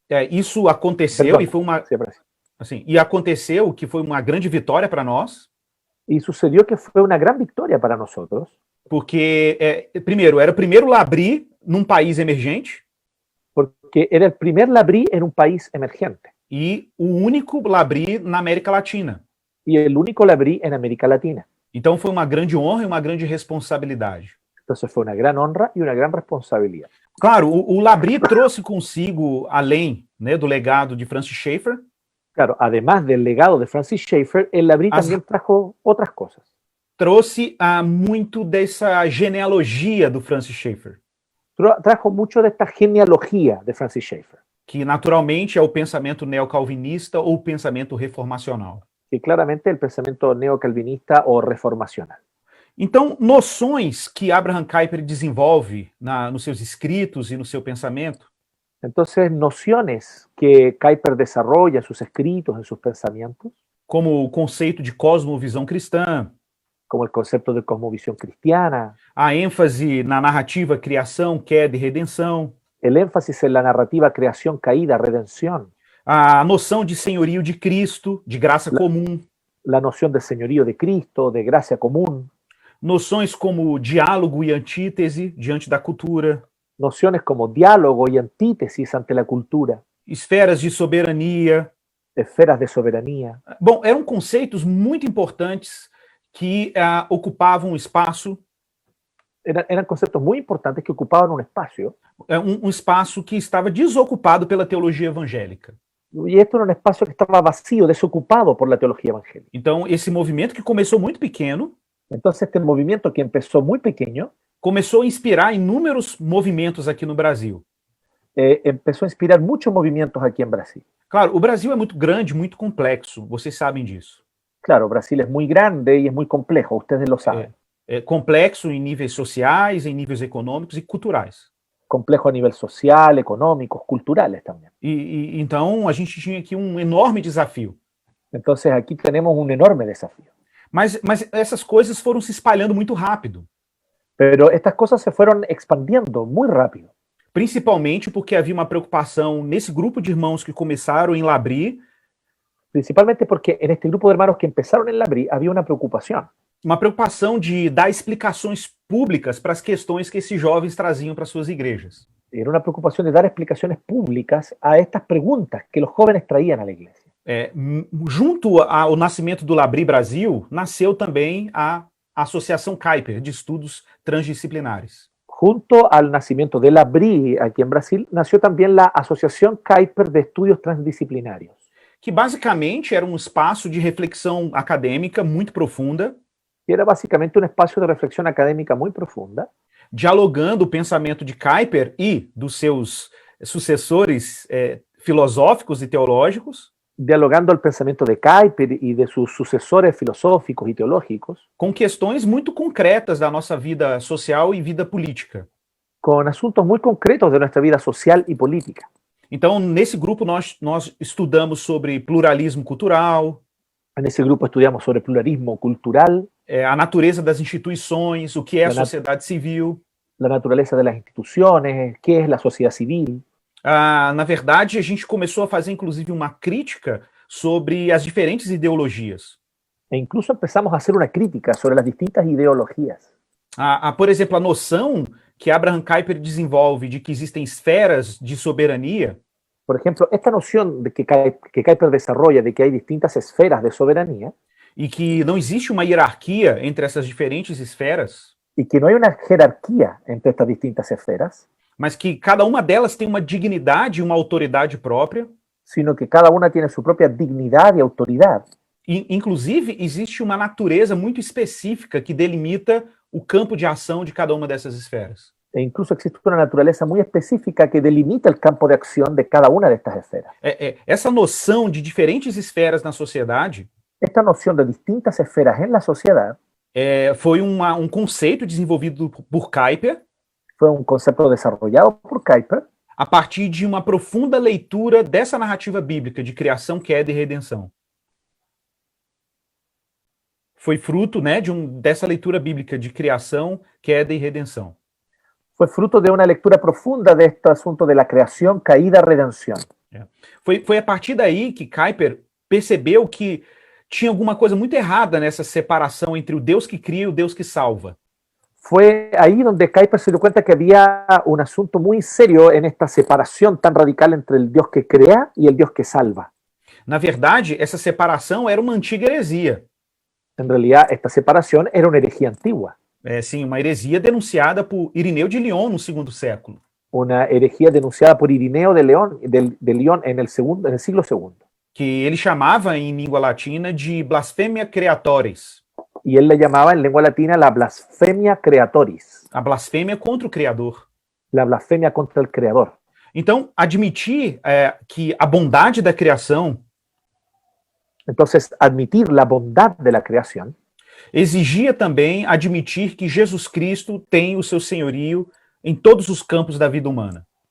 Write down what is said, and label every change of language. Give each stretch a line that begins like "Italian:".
Portuguese: Isso aconteceu e foi uma... Assim, e aconteceu que foi uma grande vitória para nós.
Spanish: Y sucedió que fue una gran victoria para nosotros.
Portuguese: Porque, primeiro, era o primeiro Labri num país emergente.
Spanish: Porque era el primer Labri en un país emergente.
Portuguese: E o único Labri na América Latina.
Spanish: Y el único Labri en América Latina.
Portuguese: Então foi uma grande honra e uma grande responsabilidade.
Spanish: Entonces fue una gran honra y una gran responsabilidad.
Portuguese: Claro, o Labri trouxe consigo, além, né, do legado de Francis Schaeffer.
Spanish: Claro, además del legado de Francis Schaeffer, el Labri también trajo otras cosas.
Portuguese: Trouxe muito dessa genealogia do Francis Schaeffer.
Spanish: Trajo mucho de esta genealogía de Francis Schaeffer.
Portuguese: Que naturalmente é o pensamento neocalvinista ou o pensamento reformacional. Que claramente é o pensamento neocalvinista ou reformacional. Então, noções que Abraham Kuyper desenvolve nos seus escritos e no seu pensamento.
Spanish: Entonces, nociones que Kuyper desarrolla en sus escritos, en sus pensamientos,
Portuguese: como o conceito de cosmovisão cristã,
Spanish: como el concepto de cosmovisión cristiana,
Portuguese: a ênfase na narrativa criação, queda e redenção,
Spanish: el énfasis en la narrativa creación, caída, redención,
Portuguese: a noção de senhorio de Cristo, de graça comum,
Spanish: la noción de señorío de Cristo, de gracia común,
Portuguese: noções como diálogo e antítese diante da cultura,
Spanish: nociones como diálogo y antítesis ante la cultura,
Portuguese: esferas de soberania.
Spanish: esferas de soberanía.
Portuguese: Bom, eram conceitos muito importantes que ocupavam espaço,
Spanish: Eran conceptos muy importantes que ocupaban un espacio,
Portuguese: espaço que estava desocupado pela teologia evangélica.
Spanish: y esto era un espacio que estaba vacío, desocupado por la teología evangélica.
Portuguese: Então, esse movimento que começou muito pequeno,
Spanish: Entonces este movimiento que empezó muy pequeño,
Portuguese: começou a inspirar inúmeros movimentos aqui no Brasil.
Spanish: empezó a inspirar muchos movimientos aquí en Brasil.
Portuguese: Claro, o Brasil é muito grande, muito complexo, vocês sabem disso.
Spanish: Claro, Brasil es muy grande y es muy complejo, ustedes lo saben.
Portuguese: É complexo em níveis sociais, em níveis econômicos e culturais.
Spanish: Complejo a nivel social, económicos, culturales también.
Portuguese: Então, a gente tinha aqui um enorme desafio.
Spanish: Entonces aquí tenemos un enorme desafío.
Portuguese: Mas essas coisas foram se espalhando muito rápido.
Spanish: Pero estas cosas se fueron expandiendo muy rápido.
Portuguese: Principalmente porque havia uma preocupação nesse grupo de irmãos que começaram em Labri,
Spanish: Principalmente porque en este grupo de hermanos que empezaron en Labri había una preocupación.
Portuguese: uma preocupação de dar explicações públicas para as questões que esses jovens traziam para suas igrejas.
Spanish: Era una preocupación de dar explicaciones públicas a estas preguntas que los jóvenes traían a la iglesia.
Portuguese: Junto ao nascimento do Labri Brasil, nasceu também a Associação Kuyper, de Estudos Transdisciplinares.
Spanish: Junto al nacimiento de Labri aquí en Brasil, nació también la Asociación Kuyper de Estudios Transdisciplinarios,
Portuguese: Que basicamente era um espaço de reflexão acadêmica muito profunda,
Spanish: que era básicamente un espacio de reflexión académica muy profunda,
Portuguese: dialogando o pensamento de Kuyper e dos seus sucessores filosóficos e teológicos,
Spanish: dialogando el pensamiento de Kuyper y de sus sucesores filosóficos y teológicos,
Portuguese: com questões muito concretas da nossa vida social e vida política.
Spanish: con asuntos muy concretos de nuestra vida social y política.
Portuguese: Então, nesse grupo, nós estudamos sobre pluralismo cultural,
Spanish: En ese grupo estudiamos sobre pluralismo cultural,
Portuguese: a natureza das instituições, o que é a Da nat- sociedade civil.
Spanish: la naturaleza de las instituciones, qué es la sociedad civil.
Portuguese: Na verdade, a gente começou a fazer, inclusive, uma crítica sobre as diferentes ideologias.
Spanish: E incluso empezamos a hacer una crítica sobre las distintas ideologías.
Portuguese: Por exemplo, a noção que Abraham Kuyper desenvolve de que existem esferas de soberania,
Spanish: Por ejemplo, esta noción de que Kuyper desarrolla de que hay distintas esferas de soberanía
Portuguese: e que não existe uma hierarquia entre essas diferentes esferas,
Spanish: y que no hay una jerarquía entre estas distintas esferas,
Portuguese: mas que cada uma delas tem uma dignidade e uma autoridade própria.
Spanish: sino que cada una tiene su propia dignidad y autoridad.
Portuguese: E, inclusive, existe uma natureza muito específica que delimita o campo de ação de cada uma dessas esferas.
Spanish: E incluso existe una naturaleza muy específica que delimita el campo de acción de cada una de estas esferas.
Portuguese: Essa noção de diferentes esferas na sociedade
Spanish: Esta noción de distintas esferas en la sociedad
Portuguese: foi um conceito desenvolvido por Kuyper
Spanish: fue un concepto desarrollado por Kuyper
Portuguese: a partir de uma profunda leitura dessa narrativa bíblica de criação, queda e redenção. Foi fruto, né, dessa leitura bíblica de criação, queda e redenção.
Spanish: fue fruto de una lectura profunda de este asunto de la creación, caída, redención.
Portuguese: Foi a partir daí que Kuyper percebeu que tinha alguma coisa muito errada nessa separação entre o Deus que cria e o Deus que salva.
Spanish: Fue ahí donde Kuyper se dio cuenta que había un asunto muy serio en esta separación tan radical entre el Dios que crea y el Dios que salva.
Portuguese: Na verdade, essa separação era uma antiga heresia.
Spanish: En realidad, esta separación era una herejía antigua,
Portuguese: Sim, uma heresia denunciada por Irineu de Lyon no segundo século.
Spanish: una herejía denunciada por Irineo de León, de Lyon en el siglo II.
Portuguese: Que ele chamava em língua latina de blasfêmia creatoris,
Spanish: Y él le llamaba en lengua latina la blasfemia creatoris,
Portuguese: a blasfêmia contra o Criador.
Spanish: la blasfemia contra el Creador.
Portuguese: Então, admitir que a bondade da criação
Spanish: Entonces, admitir la bondad de la creación
Portuguese: exigia também admitir que Jesus Cristo tem o seu senhorio em todos os campos da vida humana.